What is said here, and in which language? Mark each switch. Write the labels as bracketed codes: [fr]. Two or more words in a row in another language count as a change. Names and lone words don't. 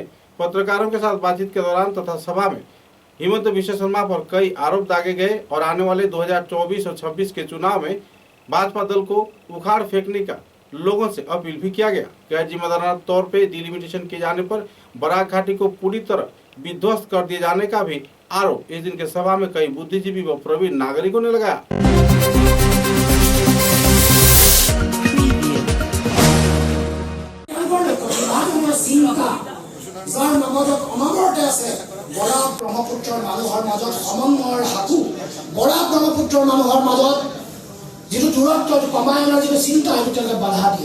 [hi] पत्रकारों के साथ बातचीत के दौरान तथा सभा में हिमंत विश्व शर्मा पर कई आरोप दागे गए और आने वाले 2024 और 26 के चुनाव में भाजपा दल को उखाड़ फेंकने का लोगों से अपील भी किया गया। गैर जिम्मेदाराना तौर पे डिलिमिटेशन किए जाने पर बराक घाटी को पूरी तरह विध्वस्त कर दिए जाने का भी आरोप इस दिन के सभा में कई बुद्धिजीवी व प्रवीण नागरिकों ने लगाया। [as] বৰাক ব্ৰহ্মপুত্ৰৰ মানুহৰ মাজত সমন্বয়ৰ হাকু, বৰাক ব্ৰহ্মপুত্ৰৰ মানুহৰ মাজত যিটো দূৰত্ব কমাই অনাৰ যিটো চিন্তা সেইটো তেওঁলোকে বাধা দিয়ে।